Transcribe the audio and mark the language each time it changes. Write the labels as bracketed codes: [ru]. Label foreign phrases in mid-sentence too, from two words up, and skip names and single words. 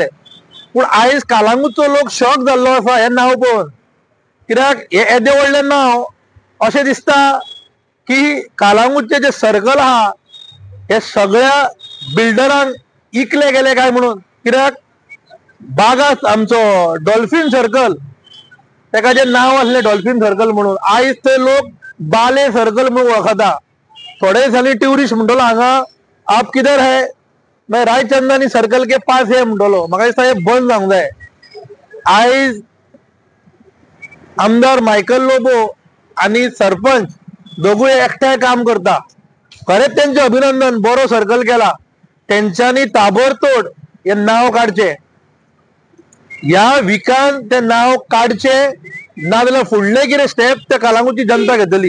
[kok] पूण आयज कालांगूटचो लोक शॉक जाल्लो आसा हें नांव पळोवन, कित्याक हे येदे व्हडलें नांव अशें दिसता की कालांगूटचे जे सर्कल आहा हे सगळ्या बिल्डरांक इकले गेले काय म्हणून. कित्याक बागा आमचो डॉल्फिन सर्कल तेका जे नांव आसलें डॉल्फिन सर्कल म्हणून, आयज ते लोक बाले सर्कल म्हणून वळखता. थोडे दिसांनी ट्युरिस्ट म्हणटलो हांगा [hi] आप किधर है, मैं रायचंदानी सर्कल के पास है [kok] म्हणटलो. म्हाका दिसता हे बंद जावंक जाय. आयज आमदार मायकल लोबो आणि सरपंच दोगूय एकठांय काम करता. खरेंच तेंचे अभिनंदन, बरो सर्कल केला. तेंच्यांनी ताबडतोड हे नाव काडचे, ह्या विकान ते नाव काडचे, नाजाल्यार फुडले कितें स्टेप ते कालांगूटची जनता घेतली.